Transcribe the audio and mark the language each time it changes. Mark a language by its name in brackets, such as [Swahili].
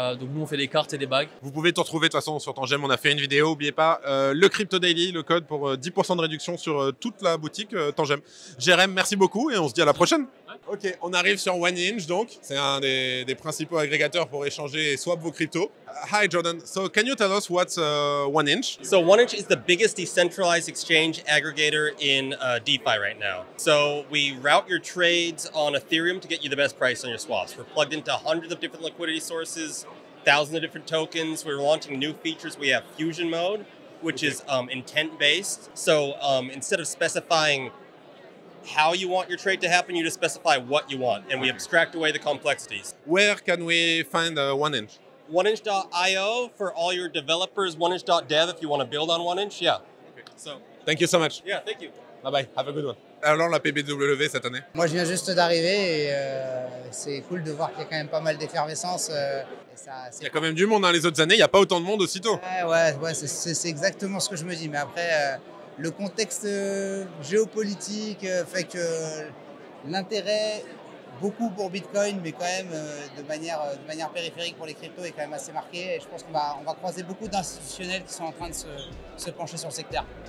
[French] Donc nous on fait des cartes et des bagues. Vous pouvez tout retrouver de toute façon sur Tangem, on a fait une vidéo, n'oubliez pas le Crypto Daily, le code pour 10% de réduction sur toute la boutique Tangem. Jérém, merci beaucoup et on se dit à la prochaine. Ok, on arrive sur OneInch donc, c'est un des principaux agrégateurs pour échanger et swap vos cryptos. [English] Hi Jordan, so can you tell us what's OneInch? So OneInch is the biggest decentralized exchange aggregator in DeFi right now. So we route your trades on Ethereum to get you the best price on your swaps. We're plugged into hundreds of different liquidity sources, thousands of different tokens. We're launching new features. We have Fusion Mode, which is intent-based. So instead of specifying how you want your trade to happen, you just specify what you want, and we abstract away the complexities. Where can we find OneInch? OneInch.io for all your developers, OneInch.dev if you want to build on OneInch, yeah. Okay. So, thank you so much. Yeah, thank you. Bye bye, have a good one. [French] Alors la PBW cette année? Moi je viens juste d'arriver et c'est cool de voir qu'il y a quand même pas mal d'effervescence. Il y a quand même du monde, hein. Les autres années, il n'y a pas autant de monde aussitôt. Ouais, c'est exactement ce que je me dis, mais après le contexte géopolitique fait que l'intérêt, beaucoup pour Bitcoin, mais quand même de manière périphérique pour les cryptos est quand même assez marqué. Et je pense qu'on va croiser beaucoup d'institutionnels qui sont en train de se pencher sur le secteur.